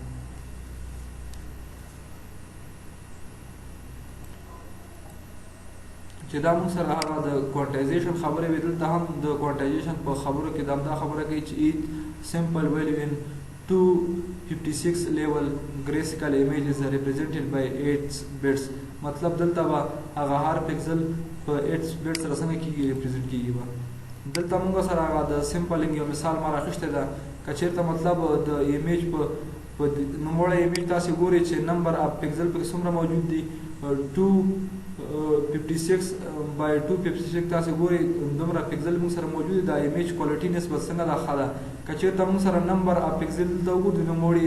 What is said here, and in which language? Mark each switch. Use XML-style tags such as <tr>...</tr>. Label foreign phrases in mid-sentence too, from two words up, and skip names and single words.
<ps>چې دا موږ سره هغه د کوانټایزیشن خبرې وې دلته هم د کوانټایزیشن په خبرو کې دا خبره کوي چې</ps> <en>simple value in 256 level graphical image is represented by 8 bits</en> <ps>मतलब دلته به هغه هر پکسل په 8 بټ سره څنګه کیږي ریپرزینټ کیږي به دلته موږ سره هغه د سمپلینګ یو مثال ما راخښته ده که چېرته مطلب د ایمیج په نوموړی ایمیج تاسې ګورئ چې</ps> <en>number of pixel</en> <ps>پکې څومره موجود دي 256 by 256 تاسې ګورئ دومره پکسل موږ سره موجود دي د ایمیج کوالټي نسبت څنګه ده ښه ده که چېرته موږ سره</ps> <en>number of pixel</en> <ps>دلته وګورو د نوموړي</ps>